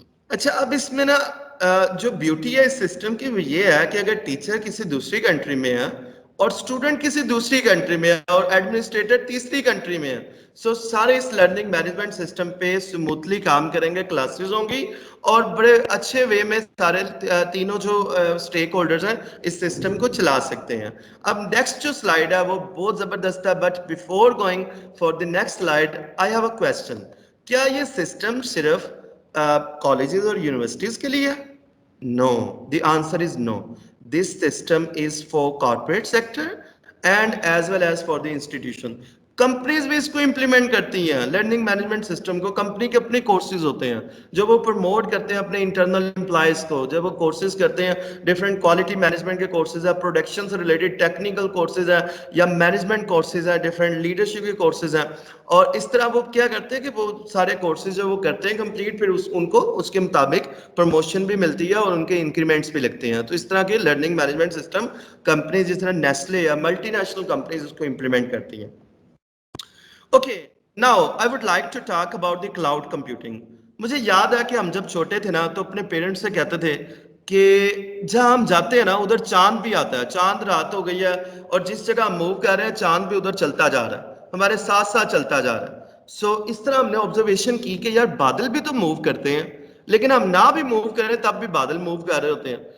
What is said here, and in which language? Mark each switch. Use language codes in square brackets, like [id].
[hi] अच्छा, अब इसमें ना जो ब्यूटी है इस सिस्टम की वो ये है कि अगर टीचर किसी दूसरी कंट्री में है और स्टूडेंट किसी दूसरी कंट्री में है और एडमिनिस्ट्रेटर तीसरी कंट्री में है, सो सारे इस लर्निंग मैनेजमेंट सिस्टम पे स्मूथली काम करेंगे, क्लासेस होंगी और बड़े अच्छे वे में सारे तीनों जो स्टेक होल्डर्स हैं इस सिस्टम को चला सकते हैं. अब नेक्स्ट जो स्लाइड है वो बहुत जबरदस्त है, [en] But before going for the next slide I have a question. [hi] क्या ये सिस्टम सिर्फ कॉलेजेस और यूनिवर्सिटीज के लिए है? [en] No, the answer is no. This system is for corporate sector and as well as for the institution. [hi] Companies भी इसको implement करती हैं लर्निंग मैनेजमेंट सिस्टम को. कंपनी के अपने कोर्सेज होते हैं जो वो प्रमोट करते हैं अपने इंटरनल एम्प्लॉयज को, जब वो कोर्सेज करते हैं, डिफरेंट क्वालिटी मैनेजमेंट के कोर्सेज है, प्रोडक्शन से रिलेटेड टेक्निकल कोर्सेज है या मैनेजमेंट कोर्सेज है, डिफरेंट लीडरशिप के कोर्सेज हैं. और इस तरह वो क्या करते हैं कि वो सारे कोर्सेज जो वो करते हैं कंप्लीट, फिर उनको उसके मुताबिक प्रमोशन भी मिलती है और उनके इंक्रीमेंट्स भी लगते हैं. तो इस तरह के लर्निंग मैनेजमेंट सिस्टम कंपनी जिस तरह नेस्ले या मल्टीनेशनल कंपनीज उसको इंप्लीमेंट करती हैं. [en] Okay, now I would like to talk about the cloud computing. [hi] मुझे याद है कि हम जब छोटे थे ना तो अपने पेरेंट्स से कहते थे कि जहाँ हम जाते हैं ना उधर चांद भी आता है. चांद रात हो गई है और जिस जगह हम मूव कर रहे हैं चांद भी उधर चलता जा रहा है, हमारे साथ साथ चलता जा रहा है. सो इस तरह हमने ऑब्जर्वेशन की कि यार बादल भी तो मूव करते हैं, लेकिन हम ना भी मूव कर रहे हैं तब भी बादल मूव कर रहे होते हैं.